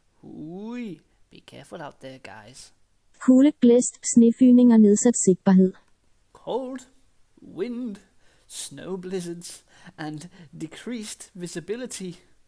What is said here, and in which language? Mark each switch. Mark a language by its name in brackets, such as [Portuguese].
[English] Be careful out there, guys. [Danish] Kulde, blæst, snefygning og nedsat sigtbarhed. [English] Cold, wind, snow blizzards, and decreased visibility.